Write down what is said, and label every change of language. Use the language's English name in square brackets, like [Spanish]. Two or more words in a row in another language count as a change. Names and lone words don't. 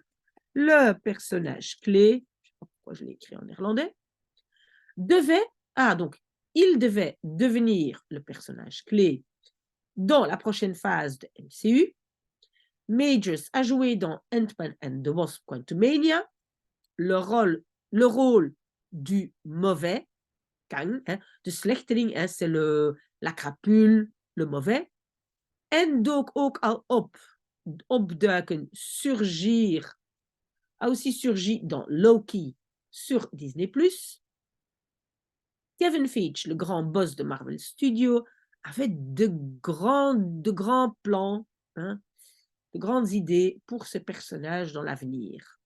[French] Le personnage clé, je ne sais pas pourquoi je l'ai écrit en néerlandais, il devait devenir le personnage clé dans la prochaine phase de MCU. Majors a joué dans Ant-Man and the Wasp Quantumania le rôle du mauvais, Kang, hein, [Dutch] de slechteling, [French] hein, c'est la crapule, le mauvais. [Dutch] En dook ook al opduiken, [French] surgir, a aussi surgi dans Loki sur Disney+. Kevin Feige, le grand boss de Marvel Studios, avait de grands plans, hein, de grandes idées pour ce personnage dans l'avenir.